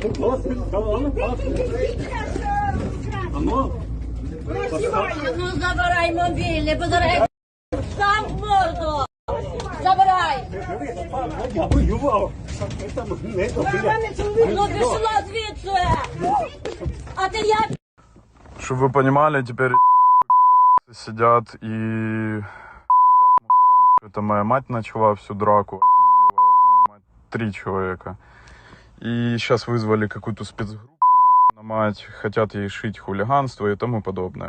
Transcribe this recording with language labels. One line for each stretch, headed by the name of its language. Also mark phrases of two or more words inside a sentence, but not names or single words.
Ukrainian: Не знімай. Ну забирай мобільний, подарай сам в морду. Забирай. Я воював. Ну пішла звідси. А ти як?
Russian: Чтобы вы понимали, теперь эти нахуй пидорасы сидят и пиздят мусорам, что это моя мать начала всю драку, опиздила мою мать 3 человека. И сейчас вызвали какую-то спецгруппу нахуй на мать, хотят ей шить хулиганство и тому подобное.